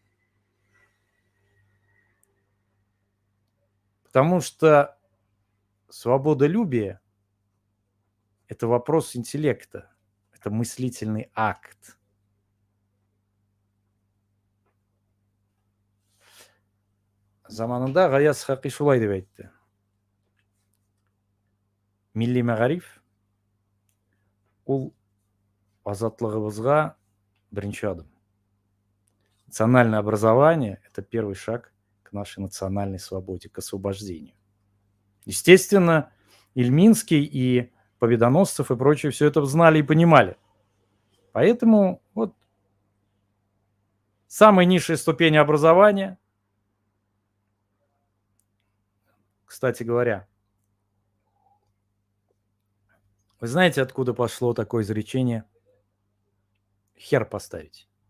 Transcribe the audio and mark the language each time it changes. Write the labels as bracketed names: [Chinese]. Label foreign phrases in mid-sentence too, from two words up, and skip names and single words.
[Russian] Потому что свободолюбие – это вопрос интеллекта, это мыслительный акт. [Tatar] Заманында Гаяз Хақи шулай деп айтты. Милли мәгариф ул азатлыгыбызга бірінші адым. [Russian] Национальное образование – это первый шаг к нашей национальной свободе, к освобождению. Естественно, Ильминский и Победоносцев и прочие все это знали и понимали. Поэтому вот Самая низшая ступень образования, кстати говоря, вы знаете, откуда пошло такое изречение «хер поставить»?